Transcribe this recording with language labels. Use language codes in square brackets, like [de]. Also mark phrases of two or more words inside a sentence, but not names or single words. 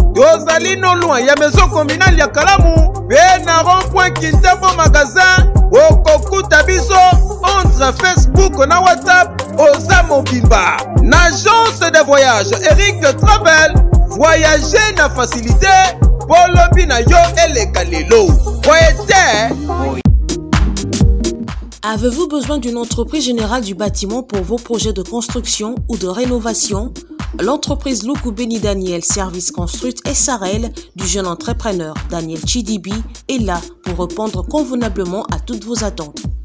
[ln] Tozali no loin ya [fr] maison communale [ln] ya Kalamu, pe na rond-point Kintambo magasin, okokuta biso entre Facebook na WhatsApp, oza mobimba. Na [fr] agence de voyage [ln] Eric Travel, voyager na facilité, polobi na yo eleka lelo. Voye te. [fr] Avez-vous besoin d'une entreprise générale du bâtiment pour vos projets de construction ou de rénovation ? L'entreprise Luku Beni Daniel Service Construit S R L du jeune entrepreneur Daniel Chidibi est là pour répondre convenablement à toutes vos attentes.